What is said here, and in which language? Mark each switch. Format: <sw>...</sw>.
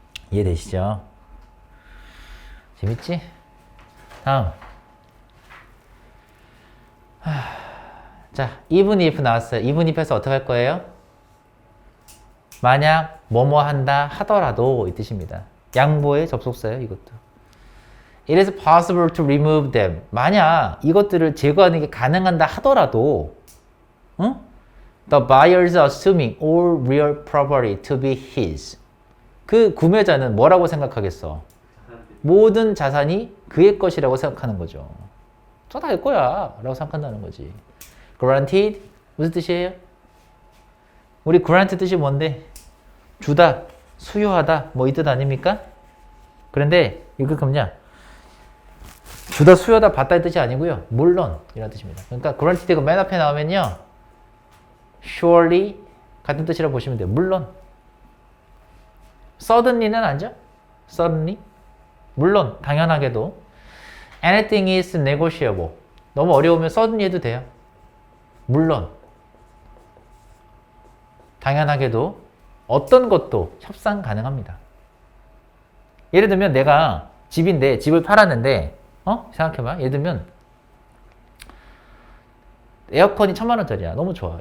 <ko>이해되시죠? 재밌지? 다음. 자, even if 나왔어요. even if에서 어떻게 할 거예요? 만약 뭐뭐 한다 하더라도 이 뜻입니다. 양보의 접속사예요, 이것도.</ko> <en>It is possible to remove them.</en> <ko>만약 이것들을 제거하는 게 가능한다 하더라도, 응?</ko> <en>The buyer is assuming all real property to be his.</en> <ko>그 구매자는 뭐라고 생각하겠어? 모든 자산이 그의 것이라고 생각하는 거죠. 저 다 내 거야 라고 생각한다는 거지. Granted 무슨 뜻이에요? 우리 grant 뜻이 뭔데? 주다, 수여하다 뭐 이 뜻 아닙니까? 그런데 이거 뭐냐? 주다, 수여하다, 받다 이 뜻이 아니고요. 물론 이런 뜻입니다. 그러니까 granted가 맨 앞에 나오면요. surely 같은 뜻이라고 보시면 돼요. 물론. suddenly는 아니죠? suddenly. 물론 당연하게도</ko> <en>anything is negotiable.</en> <ko>너무 어려우면 suddenly 해도 돼요. 물론 당연하게도 어떤 것도 협상 가능합니다. 예를 들면 내가 집인데 집을 팔았는데 생각해봐. 예를 들면 에어컨이 1000만 원짜리야. 너무 좋아.</ko>